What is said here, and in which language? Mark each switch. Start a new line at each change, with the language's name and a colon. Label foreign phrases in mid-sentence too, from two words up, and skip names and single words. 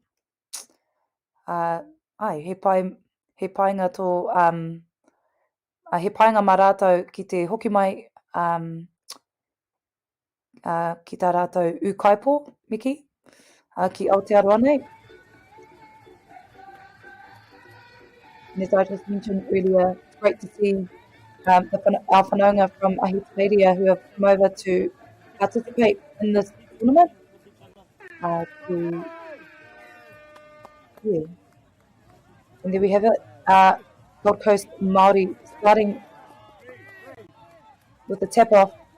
Māori: He painga tō, he painga mā rātou ki te hoki mai ki tā rātou ukaipo, Miki, ki Aotearoa nei.
English: And as I just mentioned earlier, it's great to see our whanaunga from ahi Tareiria who have come over to participate in this tournament. And there we have it, Gold Coast Māori starting with the tap off.